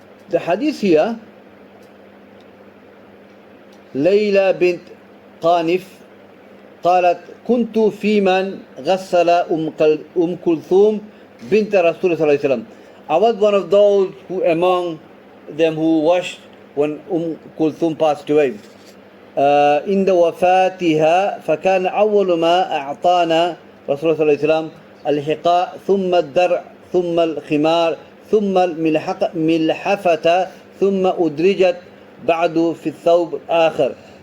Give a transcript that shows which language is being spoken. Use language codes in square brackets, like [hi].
[ar] The hadith here, ليلى بنت قانف قالت كنت في من غسل أم كلثوم بنت رسول الله صلى الله عليه وسلم. [en] I was one of those who among them who washed when Kulthum passed away. [ar] عند وفاتها فكان أول ما أعطانا رسول الله صلى الله عليه وسلم الحقاء ثم الدرع ثم الخمار ثم الملحفة ثم أدرجت بعد في الثوب آخر.